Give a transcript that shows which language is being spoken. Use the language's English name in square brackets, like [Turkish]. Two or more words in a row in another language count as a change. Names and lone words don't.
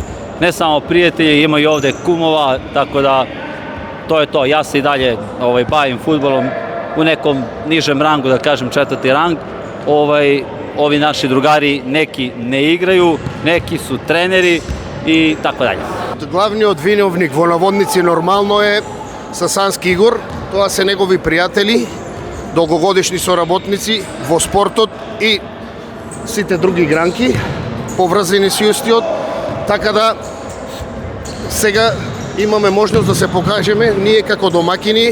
[Serbian] Ne samo prijatelji, ima i ovde kumova, tako da to je to. Ja se i dalje bavim fudbalom u nekom nižem rangu, da kažem 4. rang. Ovi naši drugari neki ne igraju, neki su treneri i tako dalje. [Macedonian] Главниот виновник во наводници нормално е Сасански Игор. Тоа се негови пријатели, долгогодишни соработници во спортот и сите други гранки, поврзани со истиот. Така да сега имаме можност да се покажеме ние како домакини.